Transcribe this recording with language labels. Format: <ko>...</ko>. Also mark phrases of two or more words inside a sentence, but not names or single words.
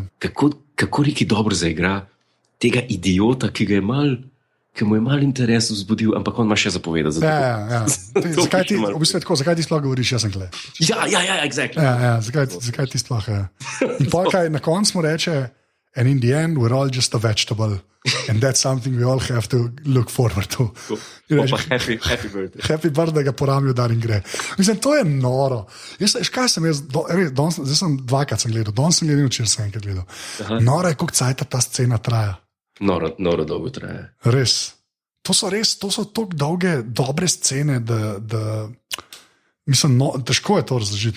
<sl>Kako Ricky dobro zaigra tega idiota, ki mu je mal interes vzbudil, ampak on ima še zapovedati. Ja. Zakaj ti sploh govoriš, jaz sem tle? Ja, exactly. Ja, zakaj ti sploh, ja. In kaj na koncu mu reče,</sl> <en>and in the end we're all just a vegetable and that's something we all have to look forward to. Happy birthday. Happy birthday,</en> <sl>ga poramijo dar in gre. Mislim, to je noro. Zdaj sem dvakrat gledal, danes sem gledal, včeraj sem enkrat gledal. Noro je, koliko cajta ta scena traja. Noro dolgo traja. Res. To so tako dolge, dobre scene, da mislim, težko je to razložiti.</sl>